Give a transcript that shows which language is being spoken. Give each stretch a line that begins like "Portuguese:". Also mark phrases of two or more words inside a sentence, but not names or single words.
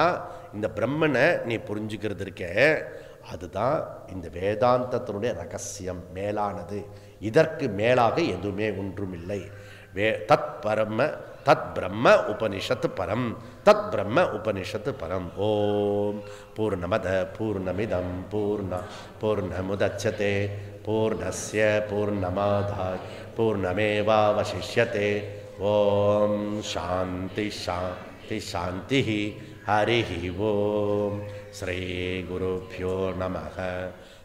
Tamil: இந்த பிரம்மனை நீ புரிஞ்சுக்கிறது இருக்க, அதுதான் இந்த வேதாந்தத்தினுடைய ரகசியம், மேலானது. இதற்கு மேலாக எதுவுமே ஒன்றுமில்லை.
Sanskrit: तत् परम तत् ब्रह्म उपनिषत्तु परम्, तत् ब्रह्म उपनिषत्तु परम्. ॐ पूर्णमद पूर्णमिदं पूर्णमुदच्यते पूर्णस्य पूर्णमादाय पूर्णमेवावशिष्यते. ॐ शान्ति शान्ति शान्ति. हरि ॐ। श्री गुरुभ्यो नमः.